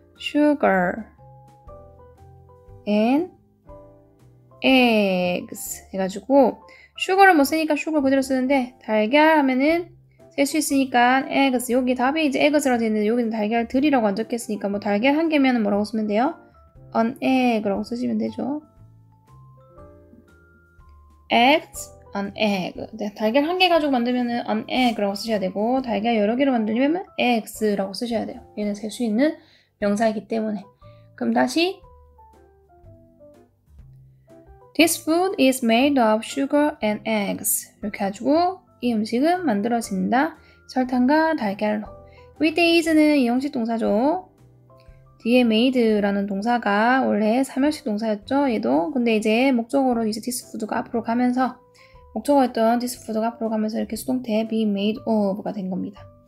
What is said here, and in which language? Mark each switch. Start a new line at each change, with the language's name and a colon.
Korean: sugar and eggs 해가지고 sugar를 못 쓰니까 sugar 그대로 쓰는데, 달걀 하면은 셀 수 있으니까 eggs, 여기 답이 이제 eggs라고 되어 있는데 여기는 달걀들이라고 안 적혔으니까 뭐 달걀 한 개면은 뭐라고 쓰면 돼요? an egg라고 쓰시면 되죠.
English: eggs, an egg.
Korean: 네, 달걀 한 개 가지고 만들면은 an egg라고 쓰셔야 되고, 달걀 여러 개로 만들려면 eggs라고 쓰셔야 돼요. 얘는 셀 수 있는 명사이기 때문에. 그럼 다시
English: This food is made of sugar and eggs.
Korean: 이렇게 해가지고 이 음식은 만들어진다. 설탕과 달걀로. with is는 이형식 동사죠. 뒤에 made라는 동사가 원래 삼형식 동사였죠. 얘도. 근데 이제 목적어로 이제 this food가 앞으로 가면서, 목적어였던 this food가 앞으로 가면서 이렇게 수동태 be made of가 된 겁니다.